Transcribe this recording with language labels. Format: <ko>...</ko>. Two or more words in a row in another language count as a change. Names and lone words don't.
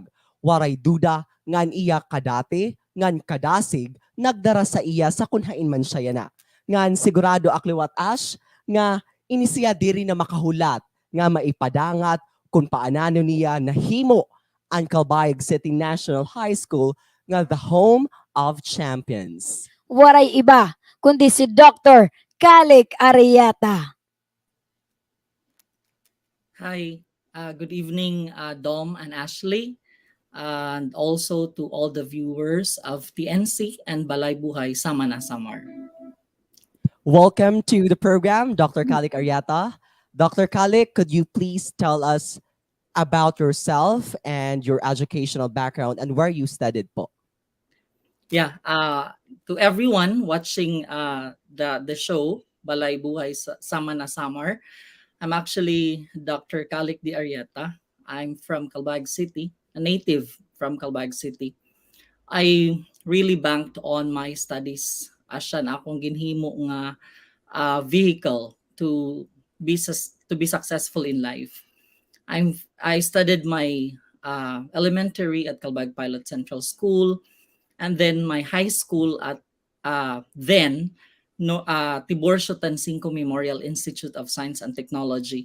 <war>Waray Duda ngan iya kadati, ngan kadasig, nagdara sa iya sa kunhain man siya Yana. Ngan sigurado akliwat Ash nga inisiya diri na makahulat nga maipadangat kung paanano niya nahimo ang Calbayog City National High School nga</war> <en>the home of champions.</en> <war>Waray iba kundi si Dr. Calick Arrieta.</war> <en>Hi, good evening, Dom and Ashley, and also to all the viewers of TNC and Balay Buhay Sama, Samar. Welcome to the program, Dr. Calick Arrieta. Dr. Calick, could you please tell us about yourself and your educational background and where you studied po? Yeah, to everyone watching the show, Balay Buhay Sama, Samar, I'm actually Dr. Calick Arrieta. I'm from Calbayog City, a native from Calbayog City. I really banked on my studies.</en> <war>Asya na akong ginhimo nga vehicle</war> <en>to be successful in life. I studied my elementary at Calbayog Pilot Central School, and then my high school at then no Tiburcio Tansinco Memorial Institute of Science and Technology.</en>